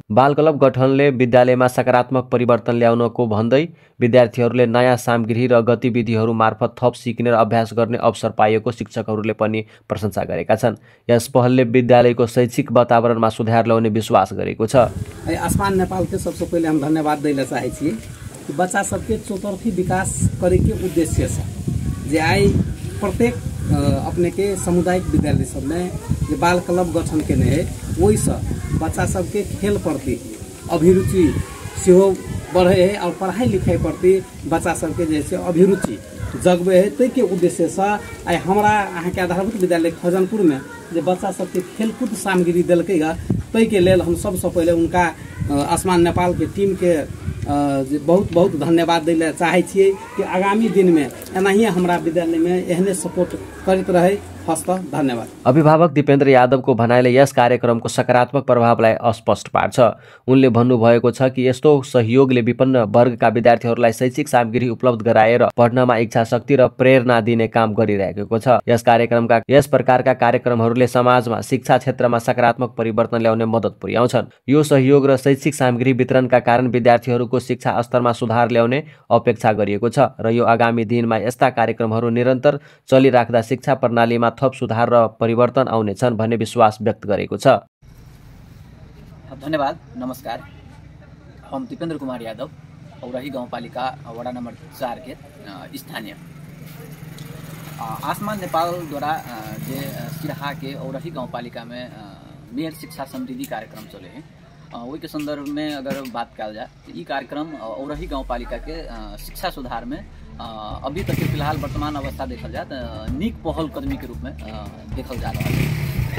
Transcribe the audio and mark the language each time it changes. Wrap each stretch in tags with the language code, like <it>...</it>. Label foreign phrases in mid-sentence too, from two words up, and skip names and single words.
<ne>बाल क्लब गठनले विद्यालयमा सकारात्मक परिवर्तन ल्याउनको भन्दै विद्यार्थीहरूले नयाँ सामग्री र गतिविधिहरू मार्फत थप सिक्ने र अभ्यास गर्ने अवसर पाएको शिक्षकहरूले पनि प्रशंसा गरेका छन्। यस पहलले विद्यालयको शैक्षिक वातावरणमा सुधार ल्याउने विश्वास गरेको छ।</ne> <mai>आसमान नेपाल के सबसे पहले हम धन्यवाद दैला चाहे छी कि बच्चा सबके चौतरफी विकास करे के उद्देश्य से जे आई प्रत्येक अपने के सामुदायिक विद्यालय सब में जे बाल क्लब गठन केने है वही से बच्चा सबके खेल प्रति अभिरुचि सेहो बढ़े है और पढ़ाई लिखाई प्रति बच्चा सबके जैसे अभिरुचि जगबे है। ताहि के उद्देश्य से आई हमरा अहाँ के आधारभूत विद्यालय खजनपुर में जे बच्चा सबके खेलकूद सामग्री दिलकै ताहि के लेल हम सबसे पहले उनका आसमान नेपाल के टीम के बहुत बहुत धन्यवाद दैला चाहे छियै कि आगामी दिन में एनाही हमरा विद्यालय में एहने सपोर्ट करते रहे। हस्त धन्यवाद।</mai> <ne>अभिभावक दिपेन्द्र यादवको भनाइले यस कार्यक्रमको सकारात्मक प्रभावलाई अस्पष्ट पार्छ। उनले भन्नुभएको छ कि यस्तो सहयोगले विभिन्न वर्गका विद्यार्थीहरूलाई शैक्षिक सामग्री उपलब्ध गराएर पढ्नमा इच्छा शक्ति र प्रेरणा दिने काम गरिरहेको छ। यस प्रकारका कार्यक्रमहरूले समाजमा शिक्षा क्षेत्रमा सकारात्मक परिवर्तन ल्याउने मद्दत पुर्याउँछन्। यो सहयोग र शैक्षिक सामग्री वितरणका कारण विद्यार्थीहरूको शिक्षा स्तरमा सुधार ल्याउने अपेक्षा गरिएको छ र यो आगामी दिनमा यस्ता कार्यक्रमहरू निरन्तर चलिराख्दा शिक्षा प्रणालीमा थप सुधार र परिवर्तन आउनेछन् भन्ने विश्वास व्यक्त गरेको छ। धन्यवाद।</ne> <mai>नमस्कार, हम दीपेन्द्र कुमार यादव औरही गाउँपालिका वडा नंबर 4 के स्थानीय आसमान नेपाल द्वारा जे सिराहा के औरही गाउँपालिका में मेयर शिक्षा समृद्धि कार्यक्रम चले हैं वही के संदर्भ में अगर बात कल जाए तो ये कार्यक्रम औरही गाउँपालिका के शिक्षा सुधार में अभी तक के फिलहाल वर्तमान अवस्था देखल जाए तो नीक पहल कदमी के रूप में देखल जा रहा है।</mai>